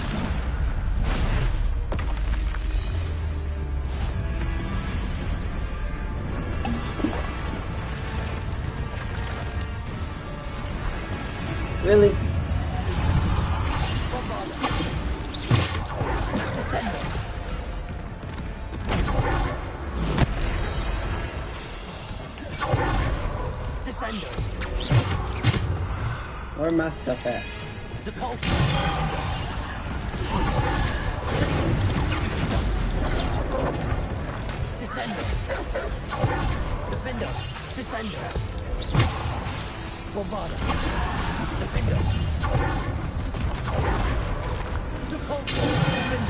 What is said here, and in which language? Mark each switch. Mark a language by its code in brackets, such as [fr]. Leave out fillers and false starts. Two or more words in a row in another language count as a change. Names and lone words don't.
[en] Really? Descender. Descender. Where my stuff at? Depulse. Descender. Defender. Descender. Bombarda. Defender. Depulse. Defender.